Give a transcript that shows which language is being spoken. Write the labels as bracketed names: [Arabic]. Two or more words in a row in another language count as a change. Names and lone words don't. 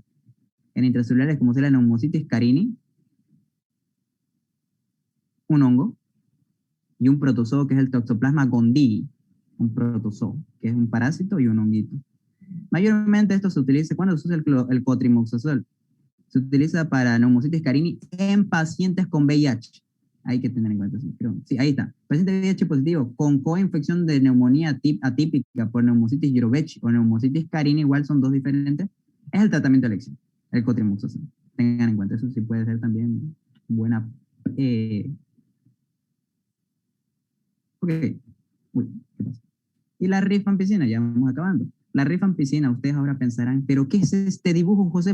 [Spanish] En intracelulares, como sea la Pneumocystis carini, un hongo, y un protozoo que es el Toxoplasma gondii, un protozoo, que es un parásito y un honguito. Mayormente esto se utiliza, ¿cuándo se usa el cotrimazol? Se utiliza para Pneumocystis carini en pacientes con VIH. Hay que tener en cuenta eso. Sí, ahí está. Paciente VIH positivo con coinfección de neumonía atípica por Pneumocystis jirovecii o Pneumocystis carini, igual son dos diferentes, es el tratamiento de elección, el cotrimazol. Tengan en cuenta, eso sí puede ser también buena. Ok. Uy, ¿qué pasa? Y la rifampicina, ya vamos acabando. La rifampicina, ustedes ahora pensarán, ¿pero qué es este dibujo, José?